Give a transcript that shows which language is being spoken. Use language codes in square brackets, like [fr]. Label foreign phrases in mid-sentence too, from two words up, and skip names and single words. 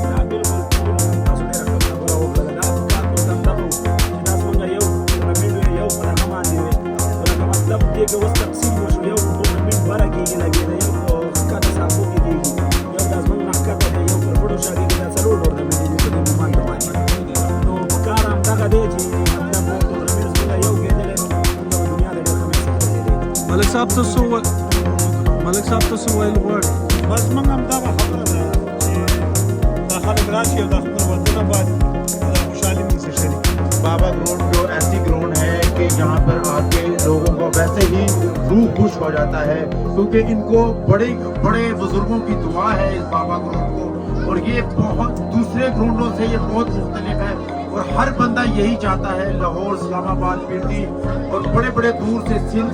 [ps] دا بالکل تاسو ډېره ښه خبره وکړله دا کار موږ همدغه وو چې دا زموږ یو ټورنمنټ وي یو په دغه باندې وي لکه مطلب دې کې اوس تقسیم وشو یو ټورنمنټ بره کېږي لګېده یو په ښکته ساحو کې کېږي یو دا زموږ نه ښکته دی یو پر بډو شا کېږي دا څلور ټورنمنټ دي په دې مومنټ باندې نو کار همدغه دی چې مطلب ټورنمنټ زموږ یو کېدلی نو موږ په دنیا د ډېر ښه میسج رسېدی ملک صاحب ته څه ویل غواړئ بس موږ همدغه خبره ده چې دا خلک راشي او دا خپل وطن آباد خوشحالی موږ سره شریک [ur] بابا گراؤنڈ جو ایسی گراؤنڈ ہے کہ یہاں پر آ کے لوگوں کو ویسے ہی روح خوش ہو جاتا ہے کیونکہ ان کو بڑے بڑے بزرگوں کی دعا ہے اس بابا گراؤنڈ کو اور یہ بہت دوسرے گراؤنڈوں سے یہ بہت مختلف ہے اور ہر بندہ یہی چاہتا ہے لاہور اسلام آباد پنڈی اور بڑے بڑے دور سے سندھ